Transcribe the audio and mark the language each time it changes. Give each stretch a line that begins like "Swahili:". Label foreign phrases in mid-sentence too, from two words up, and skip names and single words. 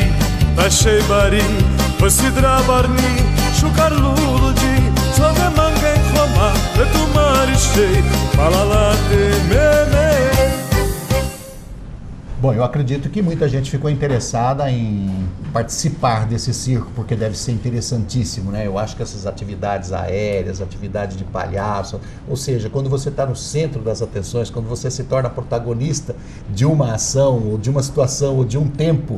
Romany: Taishebari, voi-si Drabarni, Shukarluluji, Sogamangen Roma, Edumarishe, Palalate Merao.
Portuguese: Bom, eu acredito que muita gente ficou interessada em participar desse circo, porque deve ser interessantíssimo, né? Eu acho que essas atividades aéreas, atividades de palhaço, ou seja, quando você está no centro das atenções, quando você se torna protagonista de uma ação, ou de uma situação, ou de um tempo,